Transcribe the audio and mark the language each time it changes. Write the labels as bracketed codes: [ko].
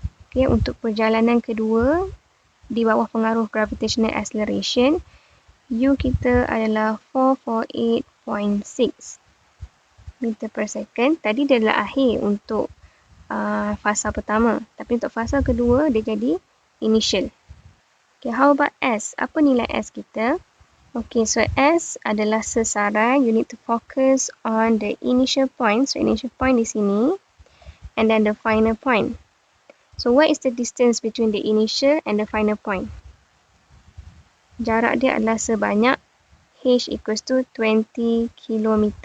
[ms] Okay, untuk perjalanan kedua di bawah pengaruh gravitational acceleration, U kita adalah 448.6 meter per second. Tadi dia adalah akhir untuk fasa pertama. Tapi untuk fasa kedua, dia jadi initial. Okay, [en] how about S? [ms] Apa nilai S kita? Okay, so S adalah sasaran. [en] You need to focus on the initial point. So, initial point [ms] di sini. [en] And then the final point. So, what is the distance between the initial and the final point? [ms] Jarak dia adalah sebanyak H equals to 20 km.